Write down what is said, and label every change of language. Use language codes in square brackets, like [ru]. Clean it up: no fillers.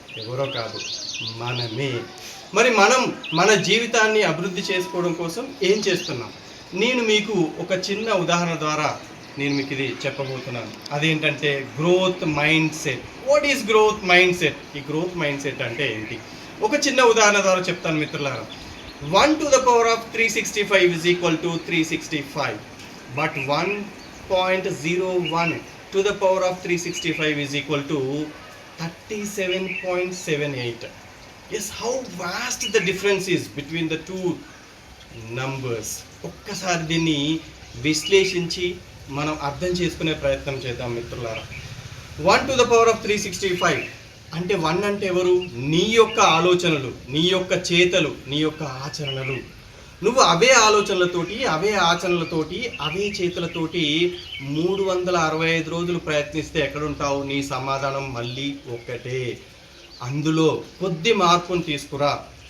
[te] ఎవరో కాదు, మనమే. మరి మనం మన జీవితాన్ని అభివృద్ధి చేసుకోవడం కోసం ఏం చేస్తున్నాం? నేను మీకు ఒక చిన్న ఉదాహరణ ద్వారా నేను మీకు ఇది చెప్పబోతున్నాను. అదేంటంటే growth mind set. [en] What is growth mindset? [te] ఈ గ్రోత్ మైండ్ సెట్ అంటే ఏంటి? ఒక చిన్న ఉదాహరణ ద్వారా చెప్తాను మిత్రులారా. [en] 1 to the power of 365 is equal to 365. But 1.01 to the power of 365 is equal to 37.78. Yes, how vast the difference is between the two numbers. [te] ఒక్కసారి దీన్ని విశ్లేషించి మనం అర్థం చేసుకునే ప్రయత్నం చేద్దాం మిత్రులారా. [en] 1 to the power of 365 [te] అంటే 1 అంటే ఎవరు? నీ యొక్క ఆలోచనలు, నీ యొక్క చేతలు, నీ యొక్క ఆచరణలు. నువ్వు అవే ఆలోచనలతోటి, అవే ఆచరణలతోటి, అవే చేతులతోటి 365 రోజులు ప్రయత్నిస్తే ఎక్కడుంటావు? నీ సమాధానం మళ్ళీ ఒకటే. అందులో కొద్ది మార్పును తీసుకురా.